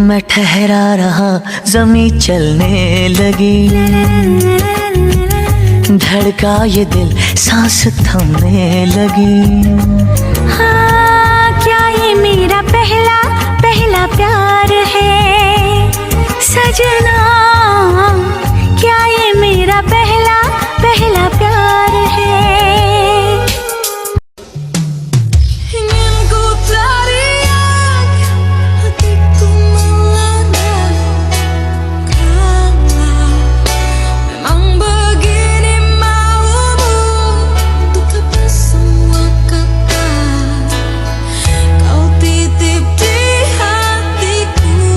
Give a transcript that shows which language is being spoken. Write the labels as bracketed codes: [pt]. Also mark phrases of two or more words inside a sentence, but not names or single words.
[hi] ठहरा रहा जमी चलने लगी धड़का ये दिल सांस थमने लगी हाँ, क्या ये मेरा पहला पहला प्यार है सजना क्या ये मेरा पहला पहला प्यार है [id] ingin ku teriak hatiku meledak karena memang begini maumu untuk apa semua kata kau titip di hatiku